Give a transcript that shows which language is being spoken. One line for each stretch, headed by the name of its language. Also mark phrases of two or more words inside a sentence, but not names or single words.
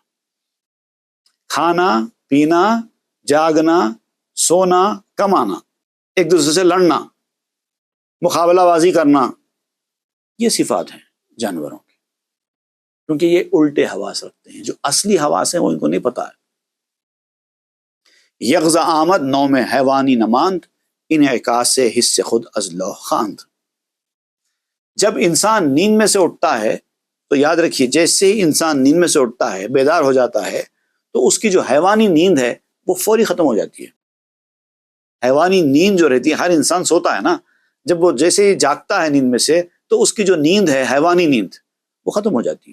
Urdu: کھانا، پینا، جاگنا، سونا، کمانا، ایک دوسرے سے لڑنا، مقابلہ بازی کرنا، یہ صفات ہیں جانوروں کی، کیونکہ یہ الٹے حواس رکھتے ہیں۔ جو اصلی حواس ہیں وہ ان کو نہیں پتا ہے۔
Persian: یغز آمد نوم حیوانی نماند، انعکاس سے حص خود از لوح خواند۔
Urdu: جب انسان نیند میں سے اٹھتا ہے تو یاد رکھیے، جیسے ہی انسان نیند میں سے اٹھتا ہے، بیدار ہو جاتا ہے، تو اس کی جو حیوانی نیند ہے وہ فوری ختم ہو جاتی ہے۔ حیوانی نیند جو رہتی ہے، ہر انسان سوتا ہے نا، جب وہ جیسے ہی جاگتا ہے نیند میں سے تو اس کی جو نیند ہے، حیوانی نیند، وہ ختم ہو جاتی ہے۔